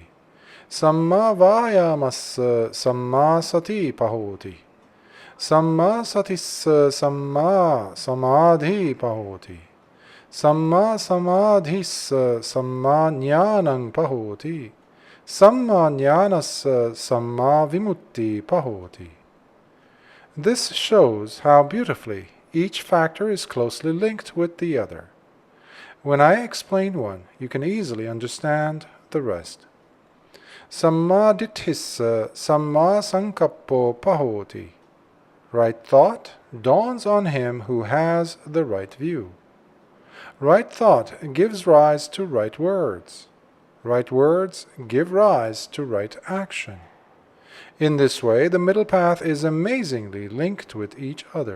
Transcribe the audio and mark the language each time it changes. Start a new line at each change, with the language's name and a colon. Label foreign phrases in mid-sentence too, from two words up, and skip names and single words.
Pali: Samma vāyamassa samma sati pahoti. Samma satissa samma samadhi pahoti. Samma samadhissa samma ñāṇaṃ pahoti. Samma ñāṇassa samma vimutti pahoti.
English: This shows how beautifully each factor is closely linked with the other. When I explain one, you can easily understand the rest.
Pali: Samma ditthissa samma sankappo pahoti.
English: Right thought dawns on him who has the right view. Right thought gives rise to right words. Right words give rise to right action. In this way, the middle path is amazingly linked with each other.